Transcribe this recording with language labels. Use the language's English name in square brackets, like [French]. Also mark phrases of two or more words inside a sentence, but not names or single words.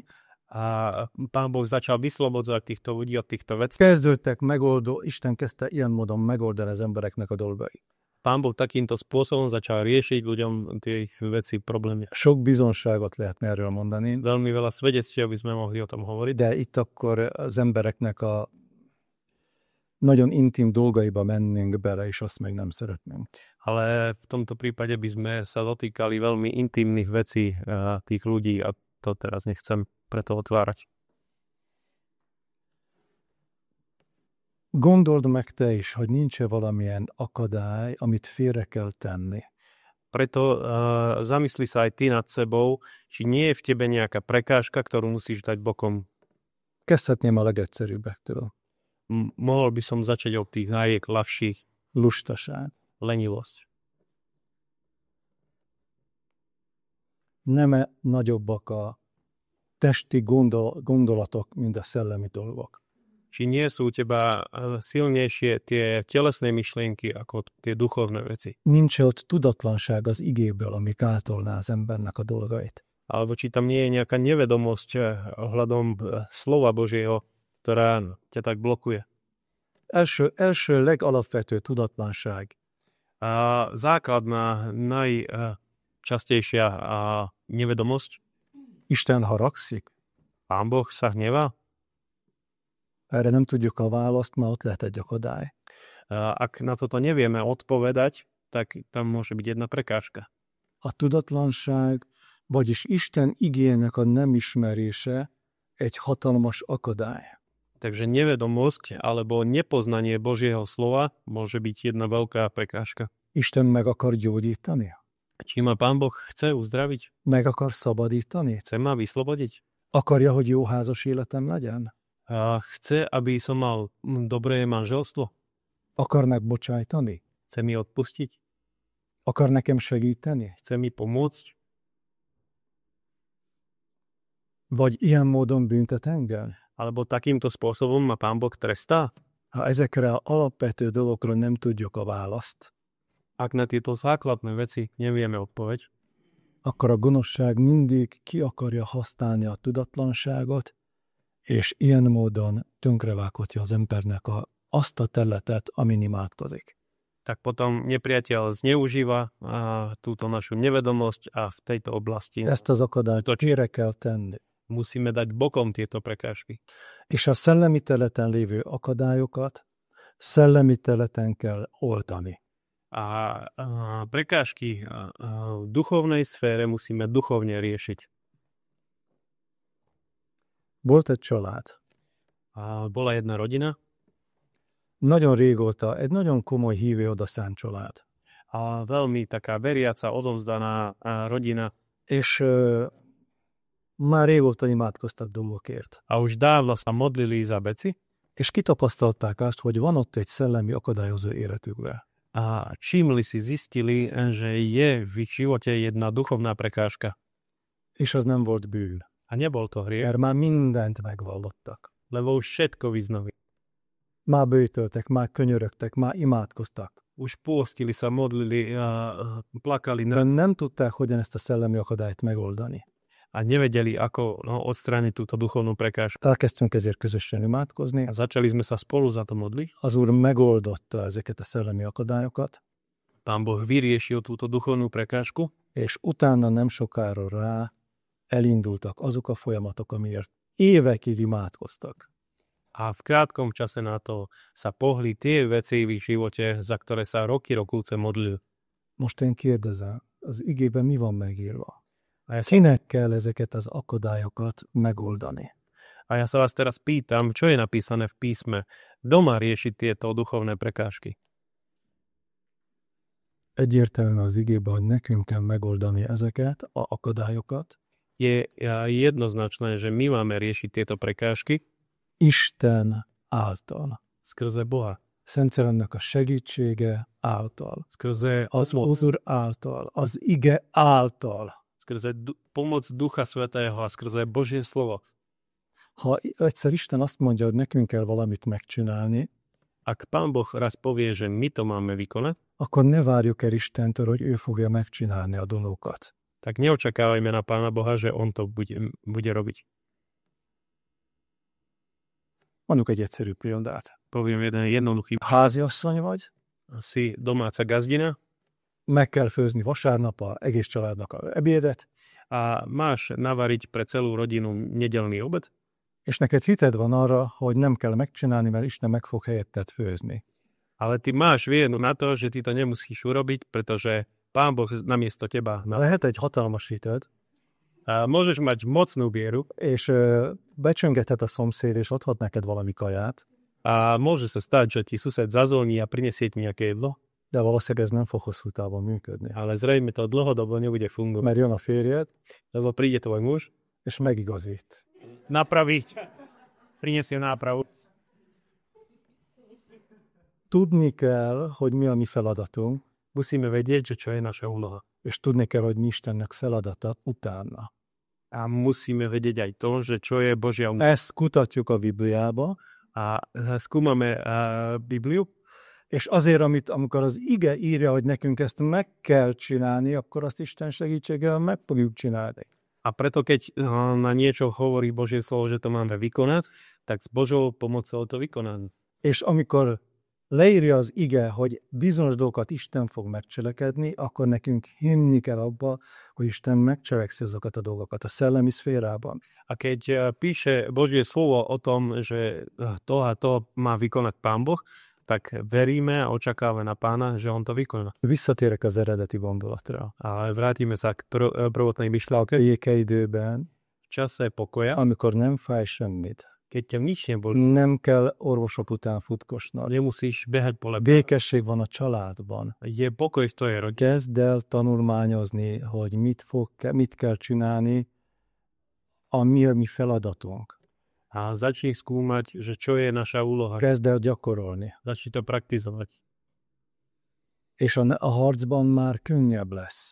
[Slovak] a Pán Boh začal vyslobodzovať týchto ľudí od týchto vecí. [Hungarian] Isten kezdte ilyen módon megoldani az embereknek a dolgai. [Slovak] Pán Boh takýmto spôsobom začal riešiť ľuďom tie veci, problémy. [Hungarian] Sok bizonságot lehetne erről mondani, [Slovak] Veľmi veľa svedectiev by sme mohli o tom hovoriť, [Hungarian] de itt akkor az embereknek a nagyon intim dolgaiba mennénk bele, és azt még nem szeretnénk. [Slovak] ale v tomto prípade by sme sa dotýkali veľmi intimných vecí tých ľudí a to teraz nechcem preto otvárať. [Hungarian] Gondold meg te is, hogy nincs-e valamilyen akadály, amit félre kell tenni. [Slovak] Preto zamysli sa aj ty nad sebou, či nie je v tebe nejaká prekážka, ktorú musíš dať bokom. [Hungarian] Kezdhetném a legegyszerűbbektől. [Slovak] mohol by som začať od tých najľahších. [Hungarian] Lustaság. [Slovak] Lenivosť. [Hungarian] Nem nagyobbak a testi gondolatok, mint a szellemi dolgok. [Slovak] Či nie sú u teba silnejšie tie telesné myšlienky ako tie duchovné veci? [Hungarian] Nincs ott tudatlanság az igéből, ami gátolná az embernek a dolgait. [Slovak] Alebo či tam nie je nejaká nevedomosť ohľadom slova Božieho, ktorá ťa tak blokuje. [Hungarian] Első legalapvető tudatlanság. [Slovak] A základná, najčastejšia nevedomosť. [Hungarian] Isten haragszik? [Slovak] Pán Boh sa hnevá? [Hungarian] Erre nem tudjuk a választ, mert ott lehet egy akadály. [Slovak] Ak na toto nevieme odpovedať, tak tam môže byť jedna prekážka. [Hungarian] A tudatlanság, vagyis Isten igének a nem ismerése egy hatalmas akadály. [Slovak] Takže nevedomosť alebo nepoznanie Božieho slova môže byť jedna veľká prekážka. [Hungarian] Isten meg akar gyógyítani? [Slovak] Či ma Pán Boh chce uzdraviť? [Hungarian] Meg akar szabadítani? [Slovak] Chce ma vyslobodiť? [Hungarian] Akarja, hogy jó házas életem legyen? [Slovak] Chce, aby som mal dobré manželstvo? [Hungarian] Akar megbocsájtani? [Slovak] Chce mi odpustiť? [Hungarian] Akar nekem segíteni? [Slovak] Chce mi pomôcť? [Hungarian] Vagy ilyen módon büntet engem? [Slovak] Alebo takýmto spôsobom ma Pán Boh trestá? [Hungarian] Ha ezekre az alapvető dolgokról nem tudjuk a választ, [Slovak] ak na tieto základné veci nevieme odpoveď, [Hungarian] akkor a gonoszság mindig ki akarja használni a tudatlanságot, és ilyen módon tönkrevághatja az embernek azt a területet, amin imádkozik. [Slovak] Tak potom nepriateľ zneužíva túto našu nevedomosť a v tejto oblasti [Hungarian] Ezt az akadályt félre kell tenni. [Slovak] musíme dať bokom tieto prekážky. [Hungarian] És a szellemi területen lévő akadályokat szellemi területen kell oldani. [Slovak] A prekážky v duchovnej sfére musíme duchovne riešiť. [Hungarian] Volt egy család. [Slovak] Bola jedna rodina. [Hungarian] Nagyon régóta, egy nagyon komoly hívő odaszánt család. [Slovak] A veľmi taká veriaca, odovzdaná rodina. [Hungarian] És már régóta imádkoztak dolgokért. [Slovak] A už dávno sa modlili za veci. [Hungarian] És kitapasztalták azt, hogy van ott egy szellemi akadályozó életükben. [Slovak] A všimli si, zistili, že je v ich živote jedna duchovná prekážka. [Hungarian] És az nem volt bűn. [Slovak] A nebol to hriech, [Hungarian] Mert már mindent megvallottak. [Slovak] lebo už všetko vyznali. [Hungarian] Már bőtöltek, már könyörögtek, már imádkoztak. [Slovak] Už pôstili sa, modlili a plakali [Hungarian] De nem tudták, hogyan ezt a szellemi akadályt megoldani. [Slovak] a nevedeli, ako odstrániť túto duchovnú prekážku. [Hungarian] Elkezdtünk ezért közösen imádkozni. [Slovak] A začali sme sa spolu za to modliť. [Hungarian] Az Úr megoldotta ezeket a szellemi akadályokat, [Slovak] Pán Boh vyriešil túto duchovnú prekážku [Hungarian] és utána nem sokára rá elindultak azok a folyamatok, amiért évekig imádkoztak. [Slovak] a v krátkom čase na to sa pohli tie veci v ich živote, za ktoré sa roky rokúce modlil. [Hungarian] Most én kérdezem, az igében mi van megírva? [Slovak] A ja, sa, [Hungarian] Kinek kell ezeket az akadályokat megoldani? [Slovak] a ja sa vás teraz pýtam, čo je napísané v písme? Kto má riešiť tieto duchovné prekážky? [Hungarian] Egyértelműen az igében, hogy nekünk kell megoldani ezeket a akadályokat. [Slovak] Je jednoznačné, že my máme riešiť tieto prekážky [Hungarian] Isten által. [Slovak] skrze Boha. [Hungarian] Szent Szellemnek a segítsége által. [Slovak] Skrze [Hungarian] Az Úr által. Az ige által. [Slovak] skrze pomoc Ducha Svätého a skrze Božie slovo. [Hungarian] Ha egyszer Isten azt mondja, hogy nekünk kell valamit megcsinálni, [Slovak] Ak Pán Boh raz povie, že my to máme vykonať, [Hungarian] akkor ne várjuk el Istentől, hogy ő fogja megcsinálni a dolgokat. [Slovak] tak neočakávajme na Pána Boha, že On to bude robiť. [Hungarian] Mondjuk egy egyszerű példát. [Slovak] Poviem jeden jednoduchý. [Hungarian] Háziasszony vagy, [Slovak] Si domáca gazdina [Hungarian] meg kell főzni vasárnap a egész családnak a ebédet, [Slovak] a máš navariť pre celú rodinu nedeľný obed [Hungarian] és neked hited van arra, hogy nem kell megcsinálni, mert Isten meg fog helyetted főzni. [Slovak] ale ty máš vieru na to, že ty to nemusíš urobiť, pretože Pán Boh namiesto teba [Hungarian] Lehet egy hatalmas hited, [Slovak] a môžeš mať mocnú vieru [Hungarian] és becsöngethet a szomszéd, és adhat neked valami kaját, [Slovak] a môže sa stať, že ti sused zazvoní a prinesie ti nejaké jedlo, [Hungarian] de valószínűleg ez nem fog hosszú távon működni. [Slovak] ale zrejme to dlhodobo nebude fungovať, [Hungarian] Mert jön a férjed, [Slovak] lebo príde tvoj muž, [Hungarian] és megigazít. [Slovak] napraviť, prinesie nápravu [Hungarian] tudni kell, hogy mi a mi feladatunk, [Slovak] Musíme vedieť, že čo je naša úloha. [Hungarian] és tudni kell, hogy mi Istennek feladata utána. [Slovak] A musíme vedieť aj to, že čo je Božia úloha. [Hungarian] Ezt kutatjuk a Bibliába, [Slovak] A skúmame Bibliu, [Hungarian] és azért, amikor az ige írja, hogy nekünk ezt meg kell csinálni, akkor azt Isten segítségével meg fogjuk csinálni. [Slovak] a preto keď na niečo hovorí Božie slovo, že to máme vykonať, tak s Božou pomocou to vykonáme. [Hungarian] És amikor leírja az ige, hogy bizonyos dolgokat Isten fog megcselekedni, akkor nekünk hinni kell abba, hogy Isten megcselekszi azokat a dolgokat a szellemi szférában. [Slovak] A keď píše Božie slovo o tom, že to a to má vykonať Pán Boh, tak veríme a očakávame na Pána, že on to vykoná. [Hungarian] Visszatérek az eredeti gondolatra. [Slovak] Ale vrátime sa k prvotnej myšlienke. [Hungarian] Békeidőben, [Slovak] V čase pokoja, [Hungarian] amikor nem fáj semmit, [Slovak] keď ťa nič neboli, [Hungarian] nem kell orvosok után futkosnod, [Slovak] nemusíš behať po lebe. [Hungarian] békesség van a családban. [Slovak] Je pokoj v tvojej rodine. [Hungarian] Kezd el tanulmányozni, hogy mit kell csinálni, mi a mi feladatunk. [Slovak] A začni skúmať, že čo je naša úloha. [Hungarian] Kezd el gyakorolni. [Slovak] Začni to praktizovať. [Hungarian] És a harcban már könnyebb lesz.